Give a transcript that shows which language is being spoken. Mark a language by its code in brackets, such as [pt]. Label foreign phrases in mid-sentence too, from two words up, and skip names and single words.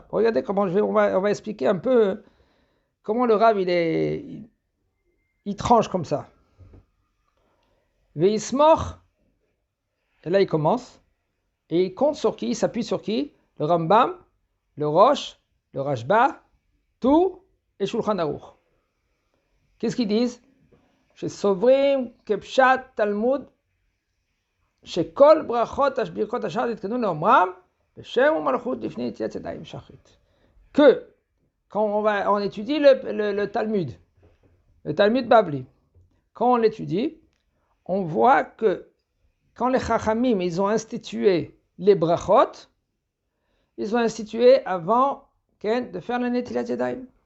[fr] Regardez comment on va expliquer un peu comment le Rav il tranche comme ça. Veismoch, et là il commence, et il compte sur qui, il s'appuie sur qui? Le Rambam, le Rosh, le Rashba, tout et Shulchan Aruch. Qu'est-ce qu'ils disent? [he] שסוברים כפשט תלמוד שכל ברכות ברכות השחר יתקנו לאומרם בשם ומלכות לפני נטילת ידיים שחרית. [fr] Que quand on étudie le Talmud Babli, quand on l'étudie, on voit que quand les Chachamim ils ont institué les brachot, ils ont institué avant de faire la [he] נטילת ידיים.